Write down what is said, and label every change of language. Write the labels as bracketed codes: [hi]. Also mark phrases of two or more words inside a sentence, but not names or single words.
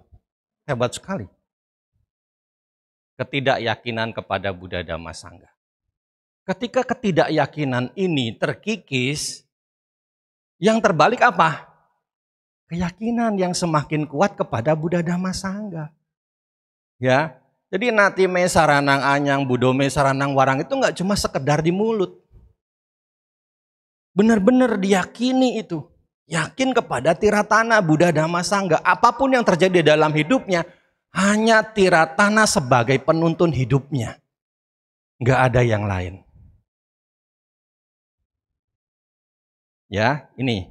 [id] Hebat sekali. Ketidakyakinan kepada Buddha Dhamma Sangha. Ketika ketidakyakinan ini terkikis, yang terbalik apa? Keyakinan yang semakin kuat kepada Buddha Dhamma Sangha. Ya, jadi [pi] nati me saranang anyang, budome saranang warang [id] itu nggak cuma sekedar di mulut. Benar-benar diyakini itu. Yakin kepada Tiratana, Buddha Dhamma Sangha. Apapun yang terjadi dalam hidupnya, hanya Tiratana sebagai penuntun hidupnya. Nggak ada yang lain. Ya, ini.